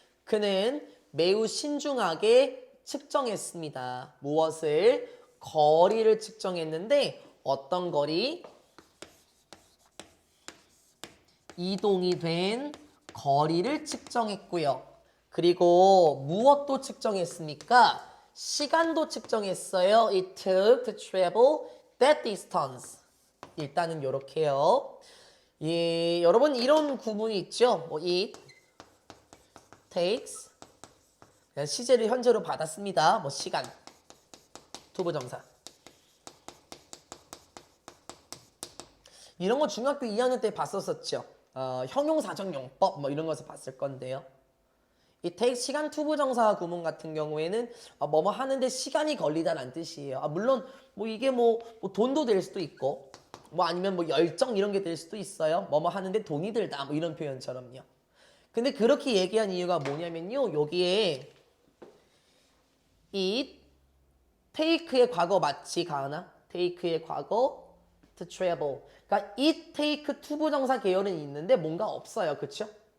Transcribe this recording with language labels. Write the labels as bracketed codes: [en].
[ko] 그는 매우 신중하게 측정했습니다. 무엇을? 거리를 측정했는데 어떤 거리? 이동이 된 거리를 측정했고요. 그리고 무엇도 측정했습니까? 시간도 측정했어요. [en] It took to travel that distance. [ko] 일단은 이렇게요. 예, 여러분 이런 구문이 있죠. 뭐 [en] it takes [ko] 그냥 시제를 현재로 받았습니다. 뭐 시간 투부정사 이런 거 중학교 2학년 때 봤었었죠. 형용사정용법 뭐 이런 것을 봤을 건데요. 이 take 시간 투부정사 구문 같은 경우에는 뭐뭐 하는데 시간이 걸리다라는 뜻이에요. 물론 뭐 이게 뭐 돈도 될 수도 있고 뭐 아니면 뭐 열정 이런 게 될 수도 있어요. 뭐뭐 하는데 돈이 들다 뭐 이런 표현처럼요. 근데 그렇게 얘기한 이유가 뭐냐면요. 여기에 it take의 과거 맞지 가은아? take의 과거 [en] to travel. [ko] 그러니까 it take 투부정사 계열은 있는데 뭔가 없어요. 그렇죠?